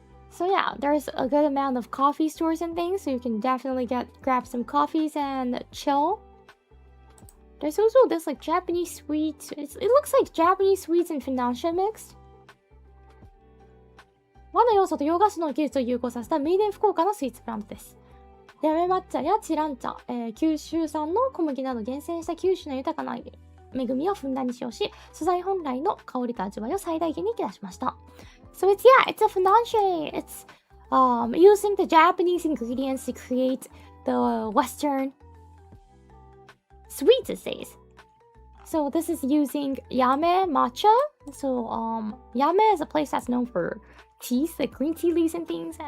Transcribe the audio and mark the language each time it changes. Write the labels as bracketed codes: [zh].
[en] So yeah, there's a good amount of coffee stores and things, so you can definitely grab some coffees and chill. There's also this like Japanese sweets. It looks like Japanese sweets and financial mixed. [ja] 和の要素と洋菓子の技術を融合させたメイデン福岡のスイーツブランドです。ラメ抹茶やチラン茶、九州産の小麦など厳選した九州の豊かな恵みをふんだんに使用し、素材本来の香りと味わいを最大限に引き出しました。 [en] So it's a financial. It's using the Japanese ingredients to create the Western sweets, it says. So this is using Yame matcha. So Yame is a place that's known for teas, like green tea leaves and things.